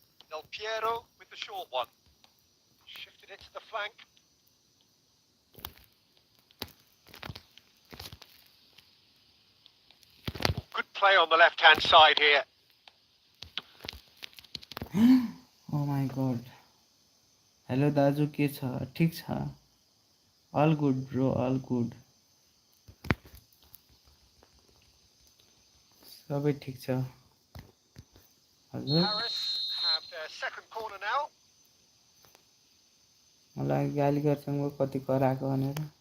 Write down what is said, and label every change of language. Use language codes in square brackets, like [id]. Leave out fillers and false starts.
[en] Del Piero with the short one. Shifted it to the flank. Good play on the left-hand side here. Oh my god. [ne] Hello दाजु के छ ठीक छ [en] all good bro all good [ne] सबै ठीक छ हजुर [en] Paris have their second corner now. [ne] मलाई गाली गर्छन् म कति कराएको भनेर